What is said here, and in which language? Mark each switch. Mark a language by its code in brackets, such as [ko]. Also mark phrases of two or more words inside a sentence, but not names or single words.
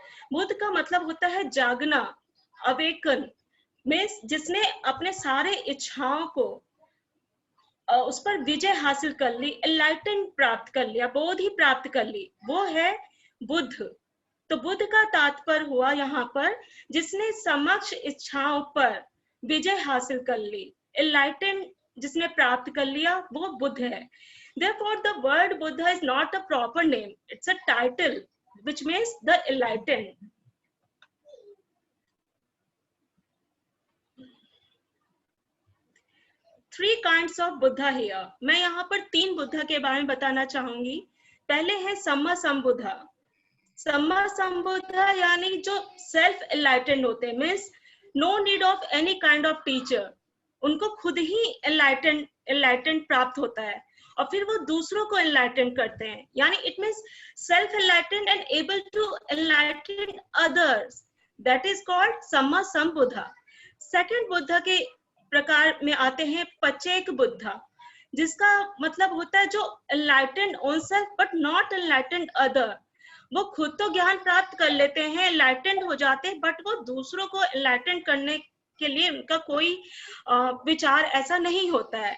[hi] बुद्ध का मतलब होता है जागना, [en] awaken, means [hi] जिसने अपने सारे इच्छाओं को उस पर विजय हासिल कर ली, एनलाइटन प्राप्त कर लिया, बोधि प्राप्त कर ली, वो है बुद्ध। तो बुद्ध का तात्पर्य हुआ यहाँ पर जिसने समक्ष इच्छाओं पर विजय हासिल कर ली, एनलाइटन जिसने प्राप्त कर लिया, वो बुद्ध है। [en] Therefore, the word Buddha is not a proper name; it's a title, which means the enlightened. Three kinds of Buddha here. [hi] मैं यहाँ पर 3 बुद्धा के बारे में बताना चाहूंगी। पहले है [pi] सम्मा संबुद्धा। सम्मा संबुद्धा [hi] यानी जो [en] self enlightened [hi] होते हैं, [en] means no need of any kind of teacher. [hi] उनको खुद ही एनलाइटेंड प्राप्त होता है, और फिर वो दूसरों को एनलाइटेंड करते हैं। [en] यानी it means self enlightened and able to enlighten others. that is called [pi] सम्मा संबुद्धा। [hi] सेकंड बुद्धा के प्रकार में आते हैं [pi] पचेक बुद्धा, [hi] जिसका मतलब होता है जो [en] enlightened own self but not enlightened other. [hi] वो खुद तो ज्ञान प्राप्त कर लेते हैं, एनलाइटेंड हो जाते हैं, बट वो दूसरों को एनलाइटेंड करने के लिए उनका कोई विचार ऐसा नहीं होता है।